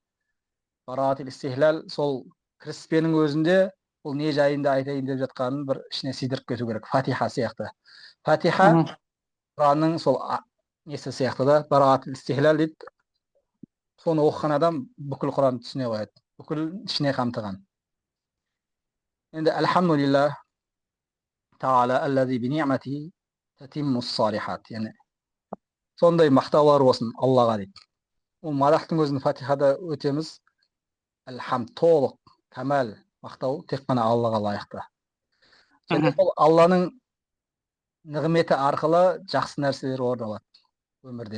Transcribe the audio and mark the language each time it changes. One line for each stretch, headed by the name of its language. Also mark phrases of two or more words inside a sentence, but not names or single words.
Arabic: براعة الاستهلال
Kazakh: сол кіріспенің өзінде бұл не жайында айтайын деп жатқанын бір ішіне сидіріп кету керек. Фатиха сияқты. Фатиха Құранның сол несі сияқты да,
Arabic: براعة الاستهلال
Kazakh: дейді. Соны оқыған адам бүкіл Құранды түсіне қояды. Бүкіл ішіне қамтыған. Енді
Arabic: الحمد لله تعالى الذي بنعمته تتم الصالحات.
Kazakh: Яғни сондай мақтаулар болсын Аллаға дейді. Ол мадақтың өзін Фатихада өтеміз. Әлхамд толық, кәмәл, мақтау тек қана Аллаға лайықты. Және ол Алланың нығметі арқылы жақсы нәрселер орын алады өмірде.